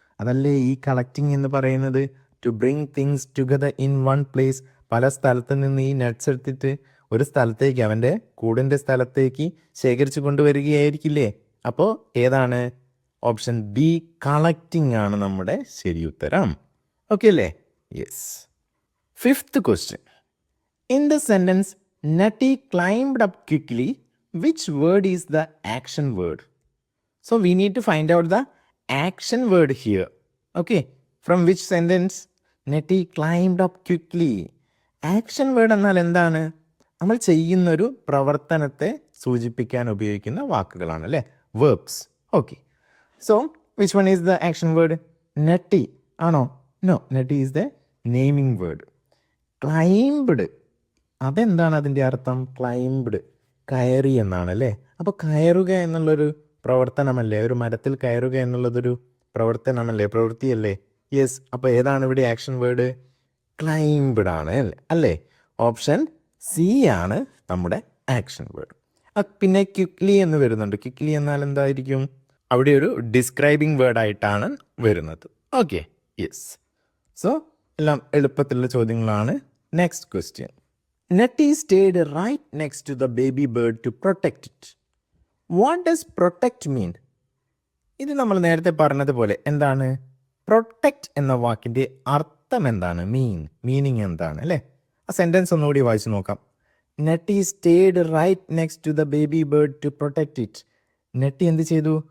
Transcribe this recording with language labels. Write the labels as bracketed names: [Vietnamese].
[Malayalam] അതല്ലേ ഈ കളക്റ്റിംഗ് എന്ന് പറയുന്നത്. [English] to bring things together in one place, [Malayalam] പല സ്ഥലത്ത് നിന്ന് ഈ നട്ട്സ് എടുത്തിട്ട് ഒരു സ്ഥലത്തേക്ക്, അവൻ്റെ കൂടിൻ്റെ സ്ഥലത്തേക്ക് ശേഖരിച്ചു കൊണ്ടുവരികയായിരിക്കില്ലേ? അപ്പോൾ ഏതാണ്? ഓപ്ഷൻ ബി, കളക്റ്റിംഗ് ആണ് നമ്മുടെ ശരി ഉത്തരം. ഓക്കെ അല്ലേ? Yes. [English] 5th question. In the sentence Natty climbed up quickly, which word is the action word? So we need to find out the action word here. Okay, from which sentence? Natty climbed up quickly. [Malayalam] Action word എന്നാൽ എന്താണ്? നമ്മൾ ചെയ്യുന്നൊരു പ്രവർത്തനത്തെ സൂചിപ്പിക്കാൻ ഉപയോഗിക്കുന്ന വാക്കുകളാണ് അല്ലേ, verbs. [English] Okay, so which one is the action word? Netty ആണോ? നോ, Netty is the naming word. Climbed, [Malayalam] അതെന്താണ് അതിൻ്റെ അർത്ഥം? ക്ലൈംബ്ഡ് കയറി എന്നാണ് അല്ലേ. അപ്പോൾ കയറുക എന്നുള്ളൊരു പ്രവർത്തനമല്ലേ, ഒരു മരത്തിൽ കയറുക എന്നുള്ളതൊരു പ്രവർത്തനമല്ലേ, പ്രവൃത്തിയല്ലേ? യെസ്. അപ്പോൾ ഏതാണ് ഇവിടെ ആക്ഷൻ വേർഡ്? ക്ലൈംബ്ഡ് ആണ് അല്ലേ. ഓപ്ഷൻ സി ആണ് നമ്മുടെ ആക്ഷൻ വേർഡ്. പിന്നെ ക്വിക്ലി എന്ന് വരുന്നുണ്ട്. ക്വിക്ലി എന്നാൽ എന്തായിരിക്കും? അവിടെ ഒരു ഡിസ്ക്രൈബിംഗ് വേർഡായിട്ടാണ് വരുന്നത്. Okay, yes. സോ എല്ലാം എളുപ്പത്തിലുള്ള ചോദ്യങ്ങളാണ്. [English] Next question. Netty stayed right next to the baby bird to protect it. What does protect mean? [Malayalam] ഇത് നമ്മൾ നേരത്തെ പറഞ്ഞതുപോലെ എന്താണ്? പ്രൊട്ടക്റ്റ് എന്ന വാക്കിൻ്റെ അർത്ഥം എന്താണ്? മീനിങ് എന്താണ് അല്ലേ? ആ സെൻറ്റൻസ് ഒന്നുകൂടി വായിച്ചു നോക്കാം. [English] Netty stayed right next to the baby bird to protect it. [Malayalam] നെട്ടി എന്ത് ചെയ്തു?